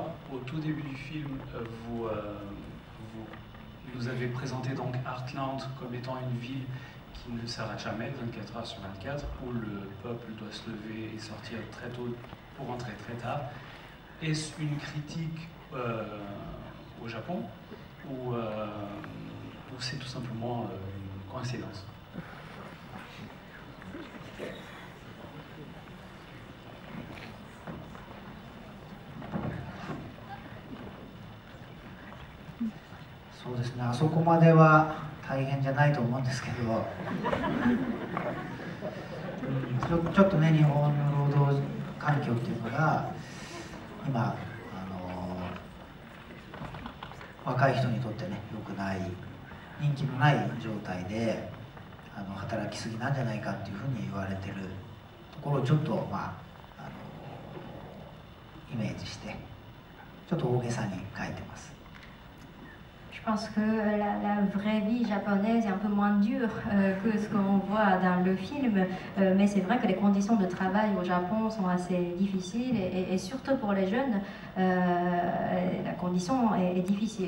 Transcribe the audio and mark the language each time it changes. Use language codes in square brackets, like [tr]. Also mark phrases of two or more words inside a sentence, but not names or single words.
[fr] Au tout début du film, vous nous avez présenté donc Heartland comme étant une ville qui ne s'arrête jamais, 24 heures sur 24, où le peuple doit se lever et sortir très tôt pour rentrer très tard. Est-ce une critique au Japon ou c'est tout simplement une coïncidence? [ja] そうですね、あそこまでは大変じゃないと思うんですけどちょっとね、日本の労働環境っていうのが今若い人にとってね良くない、人気のない状態で働きすぎなんじゃないかっていうふうに言われてるところをちょっとイメージしてちょっと大げさに書いてます。 [fr] Je pense que la vraie vie japonaise est un peu moins dure que ce qu'on voit dans le film, mais c'est vrai que les conditions de travail au Japon sont assez difficiles et surtout pour les jeunes, la condition est difficile.